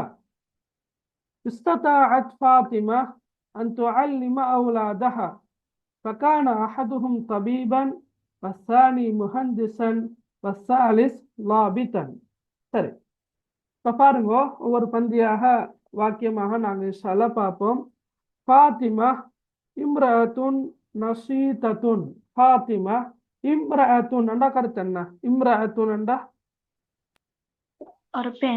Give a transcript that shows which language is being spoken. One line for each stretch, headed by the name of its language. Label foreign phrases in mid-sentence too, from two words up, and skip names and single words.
Arabic: استطاعت فاطمة أن تعلم أولادها، فكان أحدهم طبيبا والثاني مهندسا والثالث ضابطا.
Tamil: சரி, இப்போ பாருங்க, ஒவ்வொரு பந்தியாக வாக்கியமாக நாங்கள் இன்ஷால்லா பார்ப்போம்.
Arabic: فاطمة امرأة نشيطة.
Tamil: ஃபாத்திமா இம்ரஅத்துன் என்ற கருத்து என்ன? இம்ரஅத்துன் என்ற ஒரு பெண்.